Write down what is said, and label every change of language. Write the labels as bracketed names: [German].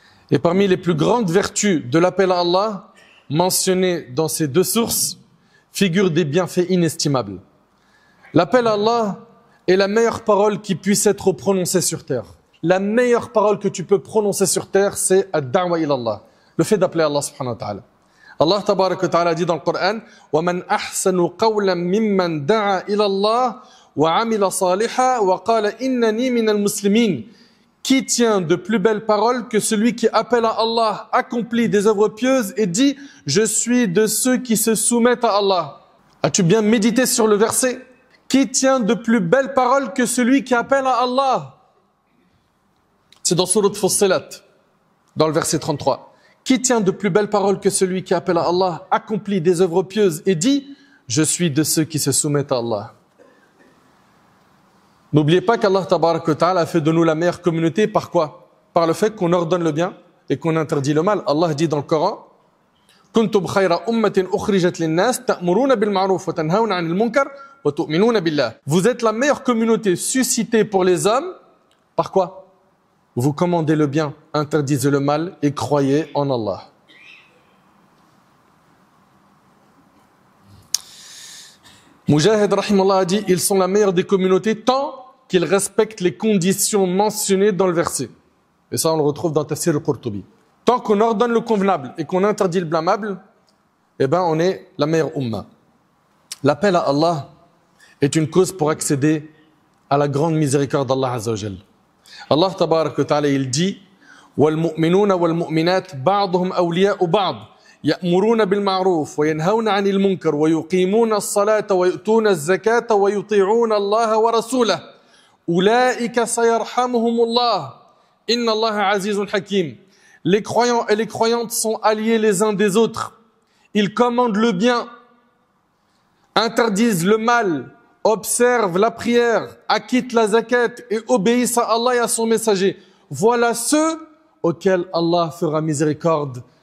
[French] Et parmi les plus grandes vertus de l'appel à Allah, mentionnées dans ces deux sources, figurent des bienfaits inestimables. L'appel à Allah est la meilleure parole qui puisse être prononcée sur terre. La meilleure parole que tu peux prononcer sur terre, c'est ad-da'wa ila Allah, le fait d'appeler Allah subhanahu wa ta'ala. Allah tabarak wa ta'ala dit dans le Coran [Arabic] وَمَنْ أَحْسَنُ قَوْلًا مِمَّنْ دَعَا إِلَى اللَّهِ وَعَمِلَ صَالِحًا وَقَالَ إِنَّنِي مِنَ الْمُسْلِمِينَ. [French] Qui tient de plus belles paroles que celui qui appelle à Allah, accomplit des œuvres pieuses et dit « Je suis de ceux qui se soumettent à Allah ». As-tu bien médité sur le verset? Qui tient de plus belles paroles que celui qui appelle à Allah? C'est dans Surat Fussilat, dans le verset 33. Qui tient de plus belles paroles que celui qui appelle à Allah, accomplit des œuvres pieuses et dit « Je suis de ceux qui se soumettent à Allah ». N'oubliez pas qu'Allah tabarak wa ta'ala a fait de nous la meilleure communauté par quoi? Par le fait qu'on ordonne le bien et qu'on interdit le mal. Allah dit dans le Coran [Arabic] كنتم خير أمة أخرجت للناس تأمرون بالمعروف وتنهون عن المنكر وتؤمنون بالله. [French] Vous êtes la meilleure communauté suscitée pour les hommes par quoi? Vous commandez le bien, interdisez le mal et croyez en Allah. Mujahid rahimahullah a dit, ils sont la meilleure des communautés tant qu'ils respectent les conditions mentionnées dans le verset. Et ça on le retrouve dans Tafsir al-Qurtubi. Tant qu'on ordonne le convenable et qu'on interdit le blâmable, eh ben on est la meilleure umma. L'appel à Allah est une cause pour accéder à la grande miséricorde d'Allah Azza wa Jal. Allah tabarak wa ta'ala il dit [Arabic] وَالْمُؤْمِنُونَ وَالْمُؤْمِنَاتِ بَعْضُهُمْ أَوْلِيَاءُ بَعْضٍ يأمرون بالمعروف وينهون عن المنكر ويقيمون الصلاة ويؤتون الزكاة ويطيعون الله ورسوله أولئك سيرحمهم الله إن الله عزيز حكيم. [French] Les croyants et les croyantes sont alliés les uns des autres. Ils commandent le bien, interdisent le mal, observent la prière, acquittent la zakat et obéissent à Allah et à son messager. Voilà ceux auxquels Allah fera miséricorde.